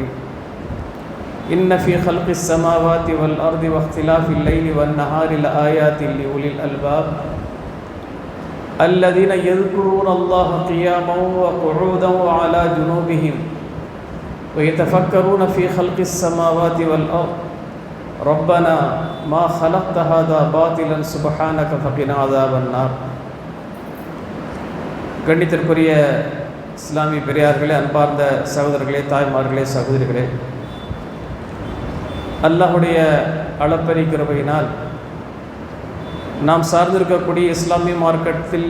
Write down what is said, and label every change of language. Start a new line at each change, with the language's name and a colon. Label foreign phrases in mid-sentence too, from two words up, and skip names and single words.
Arabic: إن في خلق السماوات والأرض واختلاف الليل والنهار لآيات لأولي الألباب الذين يذكرون الله قياما وقعودا وعلى جنوبهم ويتفكرون في خلق السماوات والأرض ربنا ما خلقت هذا باطلا سبحانك فقنا عذاب النار.
Tamil: கண்ணியத்திற்குரிய இஸ்லாமிய பெரியார்களே, அன்பார்ந்த சகோதரர்களே, தாய்மார்களே, சகோதரிகளே, அல்லாஹுடைய அளப்பரிய கிருபையினால் நாம் சார்ந்திருக்கக்கூடிய இஸ்லாமிய மார்க்கத்தில்